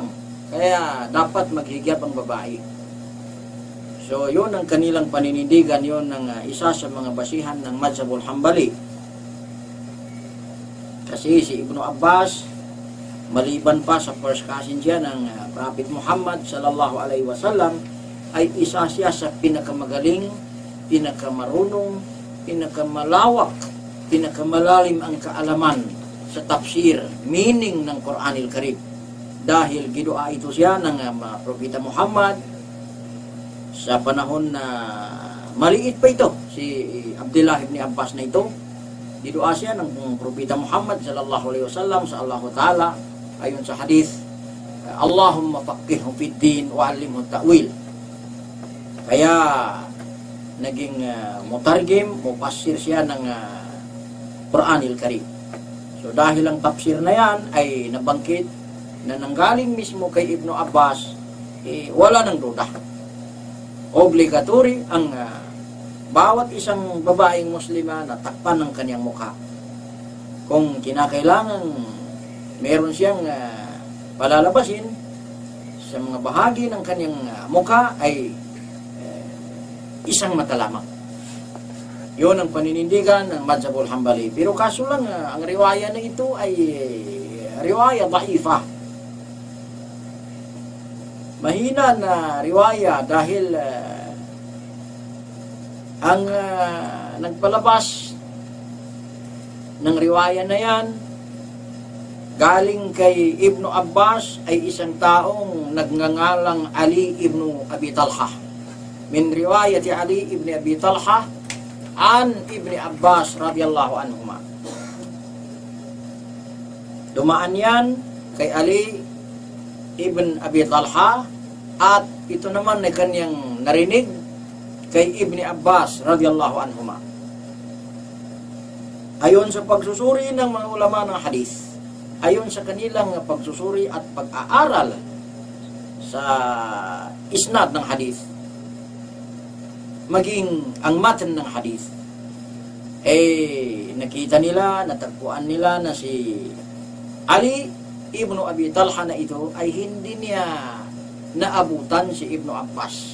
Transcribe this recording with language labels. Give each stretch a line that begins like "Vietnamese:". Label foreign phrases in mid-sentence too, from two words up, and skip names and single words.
Filipino: Kaya dapat maghigap ang babae. So yun ang kanilang paninindigan, yun ang isa sa mga basihan ng Madhhabul Hanbali. Kasi si Ibnu Abbas, maliban pa sa
English: first cousin
Filipino: siya ng Prophet Muhammad
Arabic: صلى الله عليه وسلم,
Filipino: ay isa siya sa pinakamagaling, pinakamarunong, pinakamalawak, pinakamalalim ang kaalaman sa tafsir, meaning ng Quranil Karim. Dahil gidua ito siya ng Propeta Muhammad sa panahon na maliit pa ito, si Abdullah ibn Abbas na ito, gidua siya ng Propeta Muhammad
Arabic: صلى الله عليه وسلم
Filipino: sa Allah Ta'ala, ayon sa hadith,
Arabic: اللهم فقهه في الدين وعلمه التأويل.
Filipino: Kaya naging mutargim, mufassir siya ng Quranil Karim. So dahil ang tafsir na yan ay nabangkit na nanggaling mismo kay Ibnu Abbas, wala nang duda. Obligatory ang bawat isang babaeng Muslima na takpan ng kanyang mukha. Kung kinakailangan meron siyang palalabasin sa mga bahagi ng kanyang mukha, ay isang mata lamang. Yun ang paninindigan ng Madhhabul Hanbali. Pero kaso lang, ang riwaya na ito ay
Arabic: رواية ضعيفة.
Filipino: Mahina na riwaya dahil Ang nagpalabas ng riwaya na yan galing kay Ibnu Abbas ay isang taong nagngangalang Ali ibnu Abi Talha.
Arabic: من رواية علي بن أبي طلحة عن ابن عباس رضي الله عنهما.
Filipino: Dumaan yan kay Ali ibn Abi Talha at ito naman ay kanyang narinig kay Ibni Abbas
Arabic: رضي الله عنهما.
Filipino: Ayon sa pagsusuri ng mga ulama ng hadith, ayon sa kanilang pagsusuri at pag-aaral sa isnad ng hadith, maging ang matan ng hadith, nakita nila, natagpuan nila na si Ali ibnu Abi Talha na ito ay hindi niya naabutan si Ibnu Abbas.